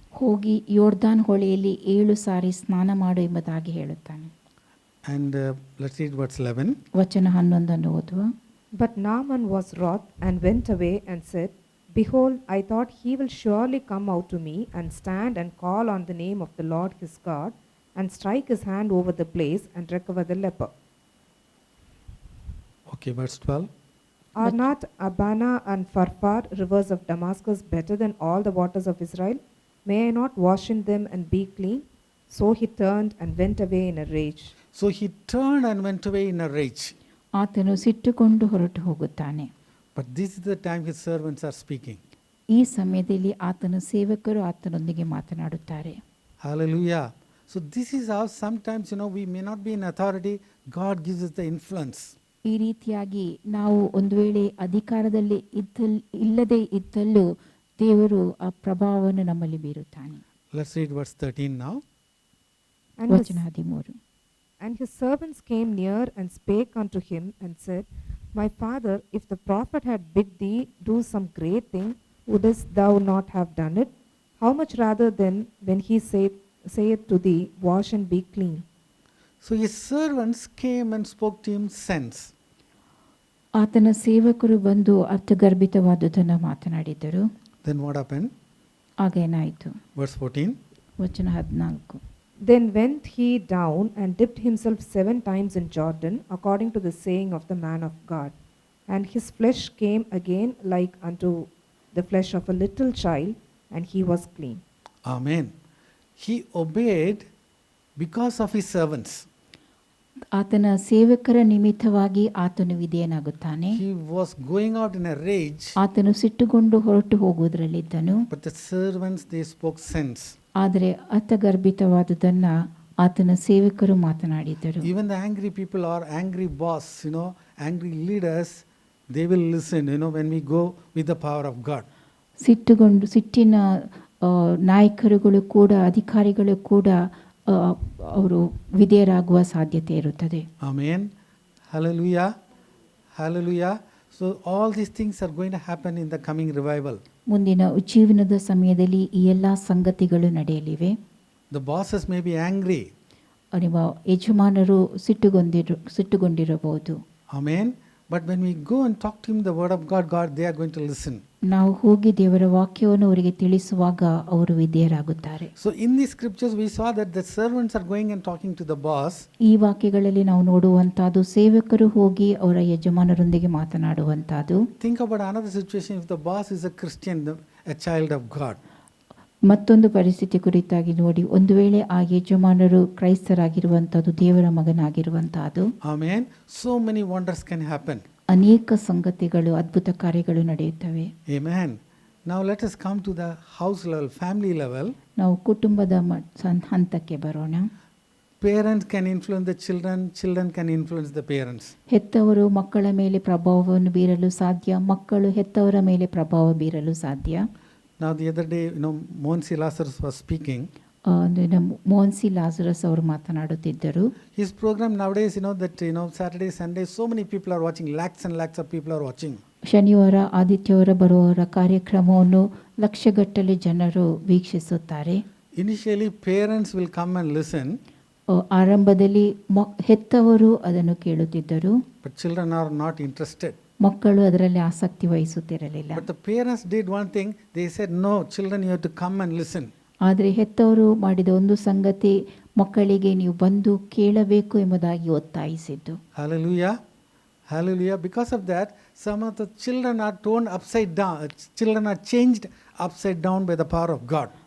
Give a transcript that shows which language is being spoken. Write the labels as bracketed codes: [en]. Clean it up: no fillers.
[kn] ಹೋಗಿ ಯೋರ್ದಾನ್ ಹೊಳೆಯಲ್ಲಿ 7 ಸಾರಿ ಸ್ನಾನ ಮಾಡು ಎಂಬುದಾಗಿ ಹೇಳುತ್ತಾನೆ. [en] And let's read verse 11. [kn] ವಚನ 11 ಓದುವ. [en] But Naaman was wroth and went away and said, Behold, I thought he will surely come out to me and stand and call on the name of the Lord his God and strike his hand over the place and recover the leper. Okay, verse 12. Are not Abana and Pharpar, rivers of Damascus, better than all the waters of Israel? May I not wash in them and be clean? So he turned and went away in a rage. So he turned and went away in a rage. [kn] ಆತನು ಸಿಟ್ಟುಕೊಂಡು ಹೊರಟು ಹೋಗುತ್ತಾನೆ. [en] But this is the time his servants are speaking. [kn] ಈ ಸಮಯದಲ್ಲಿ ಆತನ ಸೇವಕರು ಆತನೊಂದಿಗೆ ಮಾತನಾಡುತ್ತಾರೆ. [en] Hallelujah. So this is how sometimes we may not be in authority, God gives us the influence. [kn] ಈ ರೀತಿಯಾಗಿ ನಾವು ಒಂದು ವೇಳೆ ಅಧಿಕಾರದಲ್ಲಿ ಇಲ್ಲದೆ ಇದ್ದಲ್ಲೂ ದೇವರು ಆ ಪ್ರಭಾವವನ್ನು ನಮ್ಮಲ್ಲಿ ಬೀರುತ್ತಾನೆ. [en] Let's read verse 13 now. [kn] ವಚನ 13. [en] And his servants came near and spake unto him and said, My father, if the prophet had bid thee do some great thing, wouldest thou not have done it? How much rather then when he saith to thee, Wash and be clean? So his servants came and spoke to him sense. [kn] ಆತನ ಸೇವಕರು ಬಂದು ಅರ್ಥಗರ್ಭಿತವಾದುದನ್ನು ಮಾತನಾಡಿದರು. [en] Then what happened? [kn] ಆಗೇನಾಯಿತು? [en] Verse 14. [kn] ವಚನ 14. [en] Then went he down and dipped himself 7 times in Jordan, according to the saying of the man of God. And his flesh came again like unto the flesh of a little child, and he was clean. Amen. He obeyed because of his servants. [kn] ಆತನ ಸೇವಕರ ನಿಮಿತ್ತವಾಗಿ ಆತನು ವಿಧೇಯನಾಗುತ್ತಾನೆ. [en] He was going out in a rage, [kn] ಆತನು ಸಿಟ್ಟುಗೊಂಡು ಹೊರಟು ಹೋಗುವುದರಲ್ಲಿದ್ದನು. [en] but the servants, they spoke sense. [kn] ಆದರೆ ಅರ್ಥಗರ್ಭಿತವಾದುದನ್ನು ಆತನ ಸೇವಕರು ಮಾತನಾಡಿದರು. [en] Even the angry people or angry boss, angry leaders, they will listen, when we go with the power of God. [kn] ಸಿಟ್ಟಿನ ನಾಯಕರುಗಳು ಕೂಡ ಅಧಿಕಾರಿಗಳು ಕೂಡ ಅವರು ವಿಧೇಯರಾಗುವ ಸಾಧ್ಯತೆ ಇರುತ್ತದೆ. [en] Amen. Hallelujah. Hallelujah. So all these things are going to happen in the coming revival. [kn] ಮುಂದಿನ ಉಜ್ಜೀವನದ ಸಮಯದಲ್ಲಿ ಈ ಎಲ್ಲ ಸಂಗತಿಗಳು ನಡೆಯಲಿವೆ. [en] The bosses may be angry. [kn] ನಿಮ್ಮ ಯಜಮಾನರು ಸಿಟ್ಟುಗೊಂಡಿರಬಹುದು. [en] Amen. But when we go and talk to him the word of God, they are going to listen. [kn] ನಾವು ಹೋಗಿ ದೇವರ ವಾಕ್ಯವನ್ನು ಅವರಿಗೆ ತಿಳಿಸುವಾಗ ಅವರು ವಿಧೇಯರಾಗುತ್ತಾರೆ. [en] So in these scriptures we saw that the servants are going and talking to the boss. [kn] ಈ ವಾಕ್ಯಗಳಲ್ಲಿ ನಾವು ನೋಡುವಂತಹದ್ದು ಸೇವಕರು ಹೋಗಿ ಅವರ ಯಜಮಾನರೊಂದಿಗೆ ಮಾತನಾಡುವಂತಹದ್ದು. [en] Think about another situation. If the boss is a Christian, a child of God. [kn] ಮತ್ತೊಂದು ಪರಿಸ್ಥಿತಿ ಕುರಿತಾಗಿ ನೋಡಿ, ಒಂದು ವೇಳೆ ಆ ಯಜಮಾನರು ಕ್ರೈಸ್ತರಾಗಿರುವಂತಹದ್ದು, ದೇವರ ಮಗನಾಗಿರುವಂತಹದ್ದು. [en] Amen. So many wonders can happen. [kn] ಅನೇಕ ಸಂಗತಿಗಳು, ಅದ್ಭುತ ಕಾರ್ಯಗಳು ನಡೆಯುತ್ತವೆ. [en] Amen. Now let us come to the house level, family level. [kn] ನಾವು ಕುಟುಂಬದ ಹಂತಕ್ಕೆ ಬರೋಣ. [en] Parents can influence the children, children can influence the parents. [kn] ಹೆತ್ತವರು ಮಕ್ಕಳ ಮೇಲೆ ಪ್ರಭಾವವನ್ನು ಬೀರಲು ಸಾಧ್ಯ, ಮಕ್ಕಳು ಹೆತ್ತವರ ಮೇಲೆ ಪ್ರಭಾವ ಬೀರಲು ಸಾಧ್ಯ. [en] Now the other day, Monsi Lazarus was speaking. [kn] ಮೋನ್ಸಿ Lazarus ಅವರು ಮಾತನಾಡುತ್ತಿದ್ದರು. [en] His program nowadays, Saturday, Sunday, so many people are watching, lakhs and lakhs of people are watching. [kn] ಶನಿವಾರ ಆದಿತ್ಯವಾರ ಬರುವವರ ಕಾರ್ಯಕ್ರಮವನ್ನು ಲಕ್ಷಗಟ್ಟಲೆ ಜನರು ವೀಕ್ಷಿಸುತ್ತಾರೆ. [en] Initially parents will come and listen. [kn] ಆರಂಭದಲ್ಲಿ ಹೆತ್ತವರು ಅದನ್ನು ಕೇಳುತ್ತಿದ್ದರು. [en] But children are not interested. [kn] ಮಕ್ಕಳು ಅದರಲ್ಲಿ ಆಸಕ್ತಿ ವಹಿಸುತ್ತಿರಲಿಲ್ಲ. [en] But the parents did one thing. They said, no, children, you have to come and listen. [kn] ಆದರೆ ಹೆತ್ತವರು ಮಾಡಿದ ಒಂದು ಸಂಗತಿ, ಮಕ್ಕಳಿಗೆ ನೀವು ಬಂದು ಕೇಳಬೇಕು ಎಂಬುದಾಗಿ ಒತ್ತಾಯಿಸಿದ್ದು. [en] Hallelujah. Hallelujah. Because of that, some of the children are turned upside down. Children are changed upside down by the power of God.